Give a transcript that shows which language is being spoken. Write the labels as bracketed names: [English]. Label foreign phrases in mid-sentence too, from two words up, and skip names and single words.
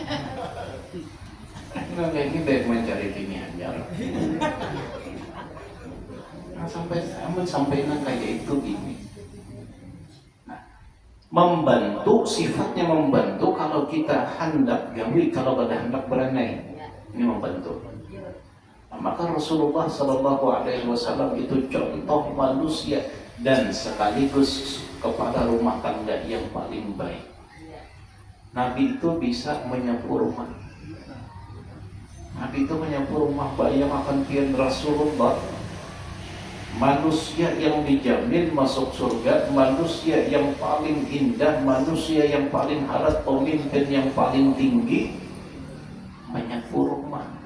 [Indonesian] Enggak kayak gitu ya, mencari bini aja. Nah, sampai kayak itu gini. Membantu, sifatnya membantu kalau kita hendak gawi, kalau ada hendak beranai, ini membantu. Nah, maka Rasulullah SAW itu contoh manusia dan sekaligus kepala rumah tangga yang paling baik. Nabi itu bisa menyapu rumah. Nabi itu menyapu rumah, bayangkan kian Rasulullah, manusia yang dijamin masuk surga, manusia yang paling indah, manusia yang paling harap, pemimpin yang paling tinggi, menyapu rumah.